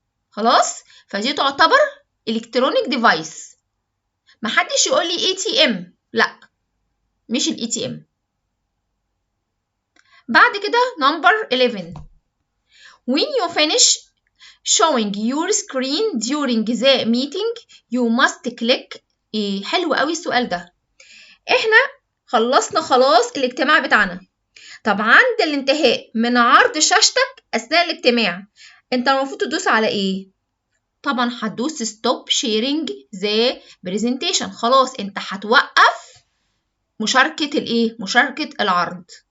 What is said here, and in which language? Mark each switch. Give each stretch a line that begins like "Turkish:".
Arabic: خلاص؟ فدي تعتبر الكترونيك ديفايس. محدش يقول لي ATM، لا مش ال ATM. بعد كده
English: number 11. When you finish showing your screen during the meeting you must click.
Arabic: ايه حلو قوي السؤال ده. احنا خلصنا خلاص الاجتماع بتاعنا. طب عند الانتهاء من عرض شاشتك اثناء الاجتماع انت المفروض تدوس على ايه؟ طبعا هتدوس
English: stop sharing the presentation.
Arabic: خلاص انت هتوقف مشاركة الايه؟ مشاركة العرض.